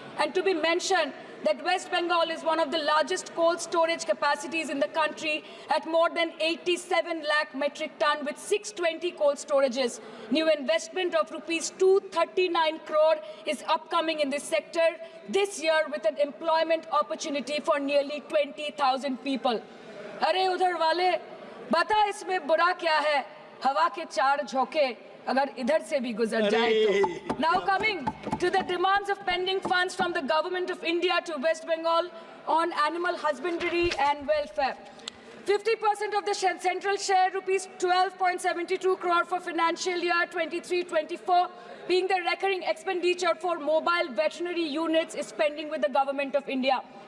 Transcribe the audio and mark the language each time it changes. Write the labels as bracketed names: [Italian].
[English] And to be mentioned that West Bengal is one of the largest cold storage capacities in the country at more than 87 lakh metric ton with 620 cold storages. New investment of rupees 239 crore is upcoming in this sector this year with an employment opportunity for nearly 20,000 people. [Hindi] अरे उधर वाले बता इसमें बुरा क्या है हवा के चार झोंके अगर इधर से भी गुजर जाए तो. [English] Now coming to the demands of pending funds from the government of India to West Bengal on animal husbandry and welfare. 50% of the central share, rupees 12.72 crore for financial year 23-24, being the recurring expenditure for mobile veterinary units is pending with the government of India.